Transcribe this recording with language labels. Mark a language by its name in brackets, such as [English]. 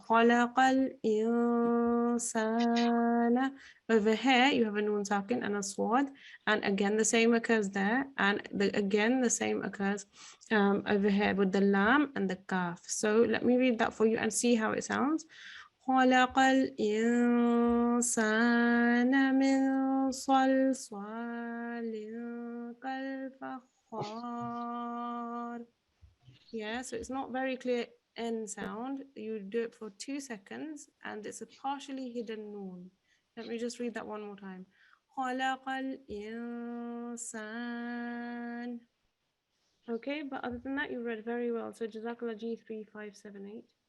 [Arabic] Khalaqal insana. [English] Over here, you have a noon sakin and a swad, and again the same occurs there, and again the same occurs over here with the lam and the kaf. So let me read that for you and see how it sounds. [Arabic] خلق الإنسان من صلصال كالفخار. [English] Yeah, so it's not very clear N sound. You do it for 2 seconds and it's a partially hidden noon. Let me just read that one more time. [Arabic] خلق الإنسان. [English] Okay, but other than that, you read very well. So Jazakallah G3 578.